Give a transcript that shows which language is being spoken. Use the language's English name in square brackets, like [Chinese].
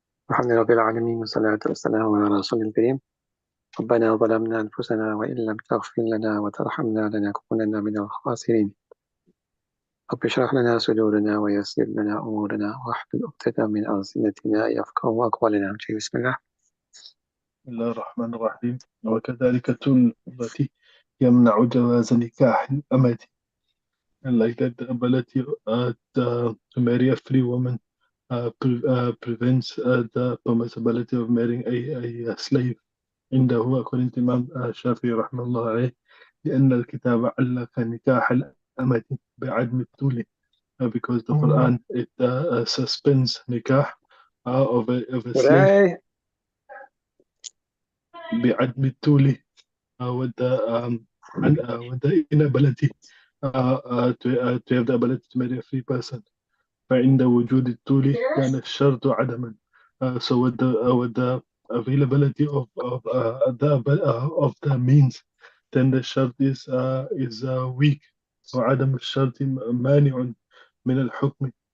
[Arabic] الحمد لله رب العالمين والصلاة والسلام على رسول الكريم. ربنا ظلمنا أنفسنا وإن لم تغفر لنا وترحمنا لنكونن من الخاسرين. رب اشرح لنا صدورنا ويسر لنا أمورنا واحلل عقدة من ألسنتنا يفقهوا أقوالنا. بسم الله. بسم الله الرحمن الرحيم. وكذلك التي يمنع جواز نكاح الأمة, [English] and like that the ability to marry a free woman prevents the permissibility of marrying a slave. [Arabic] عنده [English] according to Imam Shafi [Arabic] رحمه الله عليه, لأن الكتاب علق نكاح الأمة بعدم الطول, [English] because the Quran it suspends nikah of a slave [Arabic] بعدم الطول, [English] with the inability to have the ability to marry a free person. [Arabic] فعند وجود الطول كان الشرط عدما. [English] So with the availability of the means, then the shart is weak. [Arabic] وعدم الشرط مانع من الحكم.